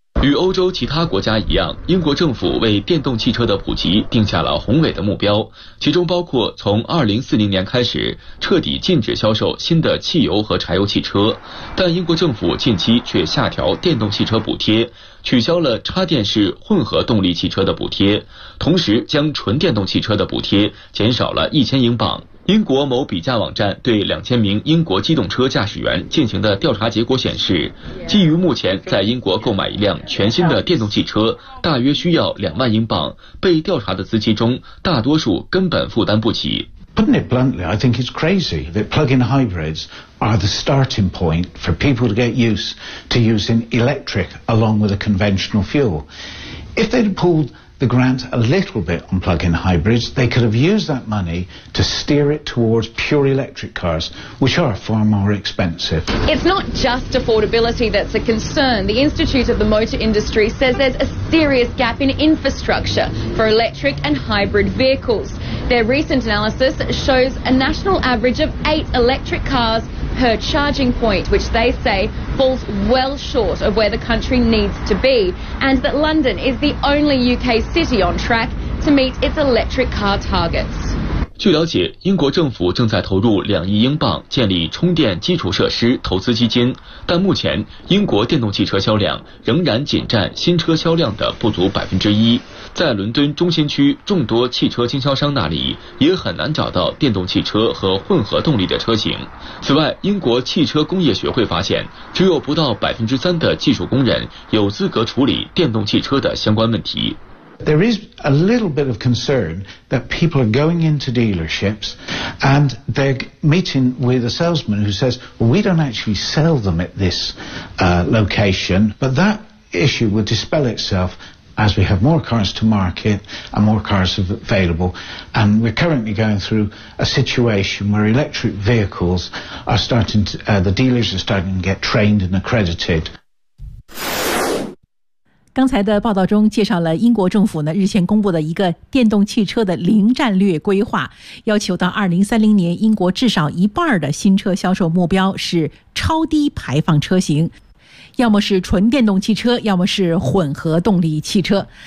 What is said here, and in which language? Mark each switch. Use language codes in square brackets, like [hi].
[zh] 与欧洲其他国家一样，英国政府为电动汽车的普及定下了宏伟的目标，其中包括从2040年开始彻底禁止销售新的汽油和柴油汽车，但英国政府近期却下调电动汽车补贴，取消了插电式混合动力汽车的补贴，同时将纯电动汽车的补贴减少了1000英镑。英国某比价网站对2000名英国机动车驾驶员进行的调查结果显示，基于目前在英国购买一辆全新的电动汽车大约需要2万英镑，被调查的司机中大多数根本负担不起。 [en] Putting it bluntly, I think it's crazy that plug-in hybrids are the starting point for people to get used to using electric along with a conventional fuel. If they'd pulled the grant a little bit on plug-in hybrids, they could have used that money to steer it towards pure electric cars, which are far more expensive. It's not just affordability that's a concern. The Institute of the Motor Industry says there's a serious gap in infrastructure for electric and hybrid vehicles. Their recent analysis shows a national average of 8 electric cars per charging point, which they say falls well short of where the country needs to be, and that London is the only UK city on track to meet its electric car targets. [zh] 据了解，英国政府正在投入2亿英镑建立充电基础设施投资基金，但目前英国电动汽车销量仍然仅占新车销量的不足1%。在伦敦中心区众多汽车经销商那里，也很难找到电动汽车和混合动力的车型。此外，英国汽车工业学会发现，只有不到3%的技术工人有资格处理电动汽车的相关问题。 [en] There is a little bit of concern that people are going into dealerships and they're meeting with a salesman who says, well, we don't actually sell them at this location. But that issue will dispel itself as we have more cars to market and more cars available. And we're currently going through a situation where electric vehicles are starting to, the dealers are starting to get trained and accredited. [zh] 刚才的报道中介绍了英国政府呢日前公布的一个电动汽车的零战略规划，要求到2030年英国至少一半的新车销售目标是超低排放车型，要么是纯电动汽车，要么是混合动力汽车。